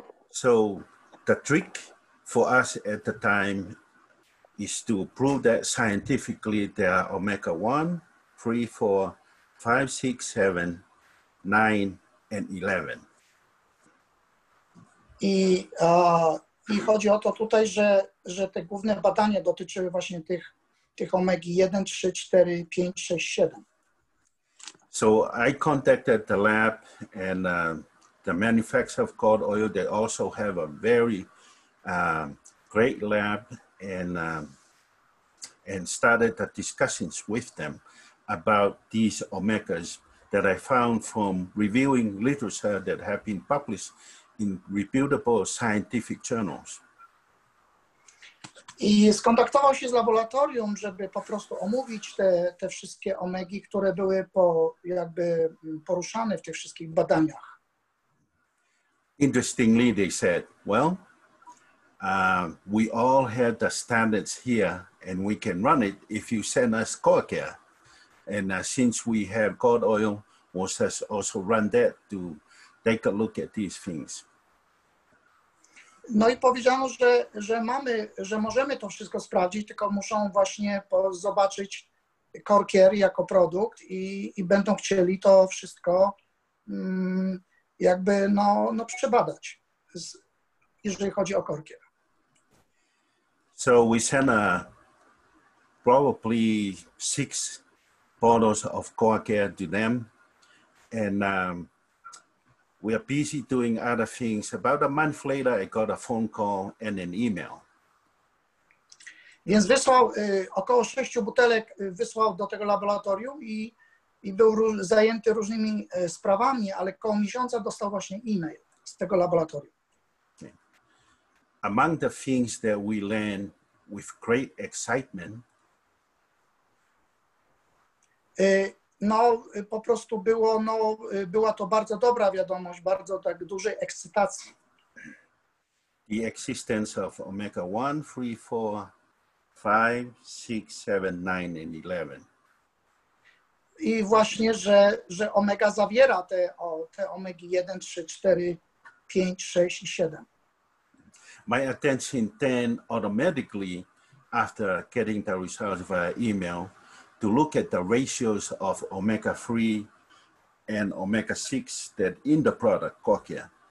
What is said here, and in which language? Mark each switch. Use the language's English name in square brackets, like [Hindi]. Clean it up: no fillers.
[English] So the trick for us at the time is to prove that scientifically there are omega-1, 3, 4, 5, 6, 7, 9, and 11. [Polish] I chodzi o to tutaj, że te główne badania dotyczyły właśnie tych omegi 1, 3, 4, 5, 6, 7. [English] So I contacted the lab and the manufacturer of cod oil. They also have a very great lab and started the discussions with them about these omegas that I found from reviewing literature that have been published in reputable scientific journals. [Polish] I skontaktował się z laboratorium, żeby po prostu omówić te wszystkie omegi, które były jakby poruszane w tych wszystkich badaniach. [English] Interestingly, they said, well, we all have the standards here and we can run it if you send us core care. And since we have cod oil, we'll also run that to take a look at these things. [Polish] No i powiedziano, że możemy to wszystko sprawdzić, tylko muszą właśnie zobaczyć core care jako produkt i będą chcieli to wszystko jakby przebadać, jeżeli chodzi o core care. [English] So we sent probably 6 bottles of core care to them, and we are busy doing other things. About a month later, I got a phone call and an email. [Polish] Więc wysłał około 6 butelek, wysłał do tego laboratorium i był zajęty różnymi sprawami, ale koło miesiąca dostał właśnie e-mail z tego laboratorium. [English] Okay. Among the things that we learned with great excitement, [Polish] no po prostu była to bardzo dobra wiadomość, bardzo tak dużej ekscytacji. [English] The existence of omega-1, 3, 4, 5, 6, 7, 9, and 11. [Polish] I właśnie, że omega zawiera te omegi 1, 3, 4, 5, 6 i 7. [English] My attention then automatically, after getting the results via email, to look at the ratios of omega-3 and omega-6 that in the product, Cochia.